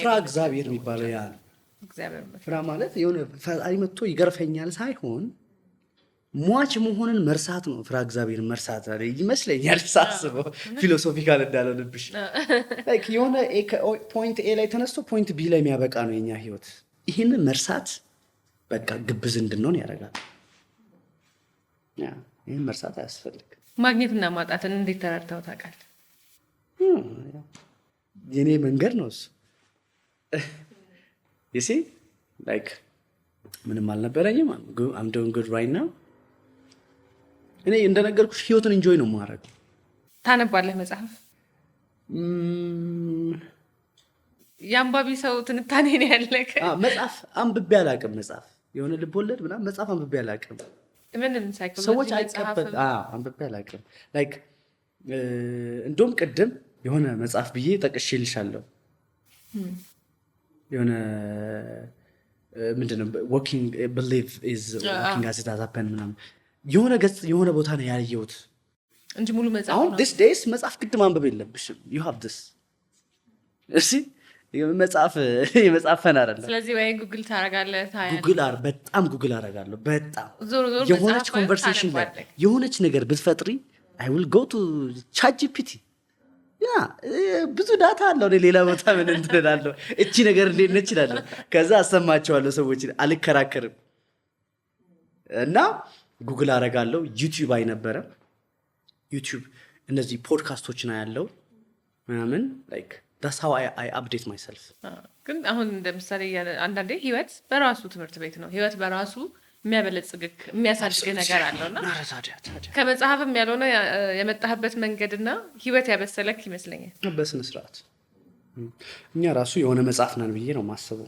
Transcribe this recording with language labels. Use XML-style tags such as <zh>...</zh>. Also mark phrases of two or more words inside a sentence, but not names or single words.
<am>ፍራ እግዚአብሔር የሚባለው ያ ነው። ፍራ ማለት የሆነ ፈጣሪ መጥቶ ይገርፈኛል ሳይሆን ሟች መሆንን መርሳት ነው። ፍራ እግዚአብሔርን መርሳት ይመስለኛል ሳስበው፣ ፊሎሶፊካል እንዳለው ልብሽ የሆነ</am> <en>point A</en> <am>ላይ ተነስቶ</am> <en>point B</en> <am>ላይ የሚያበቃ ነው የኛ ህይወት። ይህንን መርሳት በቃ ግብዝ እንድንሆን ያደርጋል። ይህን መርሳት አያስፈልግ። ማግኘትና ማጣትን እንዴት ተረድተው ታውቃለህ? የኔ መንገድ ነው እሱ። ምንም አልነበረኝም።</am> <en>I'm doing good right now።</en> <am>እኔ እንደነገርኩሽ ህይወትን ኢንጆይ ነው የማደርገው። ታነባለህ መጽሐፍ? የአንባቢ ሰው ትንታኔ ነው ያለህ? መጽሐፍ አንብቤ አላውቅም። መጽሐፍ የሆነ ልቦለድ ምናምን መጽሐፍ አንብቤ አላውቅም። ምንም ሳይኮሎጂ ሰዎች አይቀበል አንብቤ አላውቅም። ላይክ እንደውም ቅድም የሆነ መጽሐፍ ብዬ ጠቅሼልሻለሁ። የሆነ ምንድነው</am> <en>walking believe is walking as it has happened</en> <am>ምናምን የሆነ ገጽ የሆነ ቦታ ነው ያየሁት እንጂ ሙሉ መጽሐፍ አሁን</am> <en>this days</en> <am>መጽሐፍ ግድ ማንበብ የለብሽም።</am> <en>you have this</en> <am>እሺ መጽሐፍ የመጽሐፍ ፈን አይደለም። ስለዚህ ወይ ጉግል ታረጋለህ? በጣም ጉግል አረጋለሁ። በጣም ዞሮ የሆነች ኮንቨርሴሽን ላይ የሆነች ነገር ብትፈጥሪ</am> <en>I will go to ChatGPT</en> <am>ያ ብዙ ዳታ አለው። ሌላ ቦታ ምን እንትላለሁ እቺ ነገር እንዴት ነች እላለሁ። ከዛ አሰማቸዋለሁ ሰዎች አልከራከርም። እና ጉግል አረጋለሁ። ዩቲዩብ አይነበረ ዩቲዩብ እነዚህ ፖድካስቶችን አያለው ምናምን</am> <en>like that's how I update myself።</en> <am>ግን አሁን እንደምሳሌ አንዳንዴ ህይወት በራሱ ትምህርት ቤት ነው። ህይወት በራሱ የሚያበለጽግህ የሚያሳድግ ነገር አለውና ከመጽሐፍም ያልሆነ የመጣህበት መንገድና ህይወት ያበሰለክ ይመስለኛል። በስነ ስርዓት እኛ ራሱ የሆነ መጽሐፍ ነን ብዬ ነው የማስበው።</am>